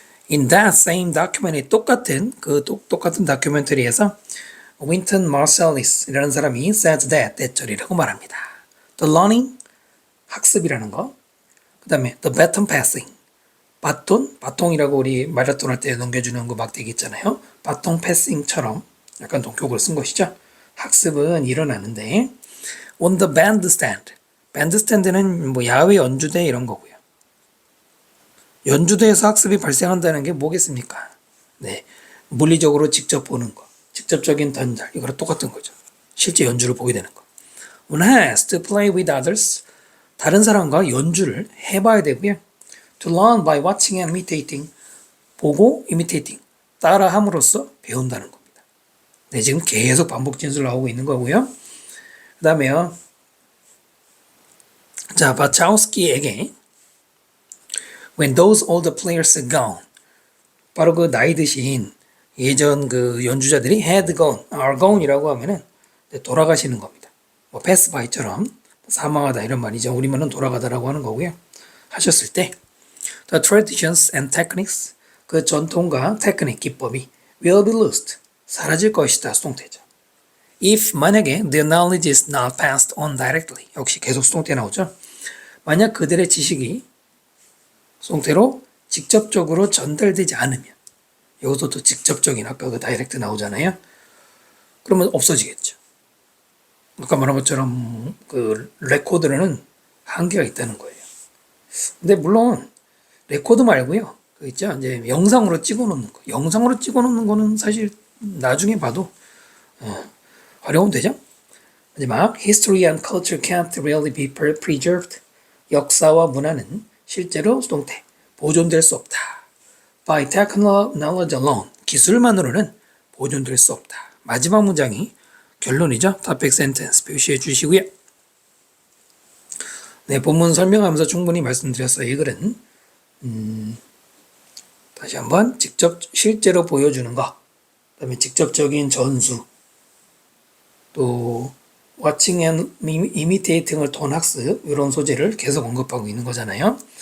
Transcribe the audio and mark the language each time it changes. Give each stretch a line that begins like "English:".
English: In that same documentary,
Korean: 똑같은 다큐멘터리에서
English: Wynton Marsalis이라는
Korean: 사람이
English: says that,
Korean: 대절이라고 말합니다.
English: The learning,
Korean: 학습이라는 거. 그 다음에
English: the baton passing,
Korean: 바통이라고 우리 마라톤 할 때 넘겨주는 거 막대기 있잖아요. 바통 패싱처럼 약간 동격을 쓴 것이죠. 학습은 일어나는데 on the bandstand, bandstand는 뭐 야외 연주대 이런 거고요. 연주대에서 학습이 발생한다는 게 뭐겠습니까? 네, 물리적으로 직접 보는 거, 직접적인 전달, 이거랑 똑같은 거죠. 실제 연주를 보게 되는 거.
English: One has to play with others.
Korean: 다른 사람과 연주를 해봐야 되고요.
English: To learn by watching and imitating.
Korean: 보고 imitating. 따라함으로써 배운다는 겁니다. 네, 지금 계속 반복 진술 나오고 있는 거고요. 그 다음에요. 자, 바차우스키에게
English: When those older players are gone.
Korean: 바로 그 나이 드신 예전 그 연주자들이 had gone,
English: are gone
Korean: 이라고 하면은 돌아가시는 겁니다. 뭐 pass by처럼 사망하다 이런 말이죠. 우리말은 돌아가다라고 하는 거고요. 하셨을 때
English: the traditions and techniques
Korean: 그 전통과 테크닉 기법이
English: will be lost
Korean: 사라질 것이다 수동태죠.
English: If 만약에 their knowledge is not passed on directly
Korean: 역시 계속 수동태 나오죠. 만약 그들의 지식이 수동태로 직접적으로 전달되지 않으면 여기서 또 직접적인 아까 그 다이렉트 나오잖아요. 그러면 없어지겠죠. 아까 말한 것처럼 그 레코드는 한계가 있다는 거예요. 근데 물론 레코드 말고요. 그 있죠. 이제 영상으로 찍어놓는 거. 영상으로 찍어놓는 거는 사실 나중에 봐도 활용은 되죠.
English: 마지막 History and culture can't really be preserved.
Korean: 역사와 문화는 실제로 수동태 보존될 수 없다.
English: By technical knowledge alone.
Korean: 기술만으로는 보존될 수 없다. 마지막 문장이 결론이죠. topic sentence 표시해 주시고요. 네, 본문 설명하면서 충분히 말씀드렸어요. 이 글은 다시 한번 직접 실제로 보여주는 거, 그다음에 직접적인 전수, 또
English: watching and imitating
Korean: 을 통한 학습 이런 소재를 계속 언급하고 있는 거잖아요.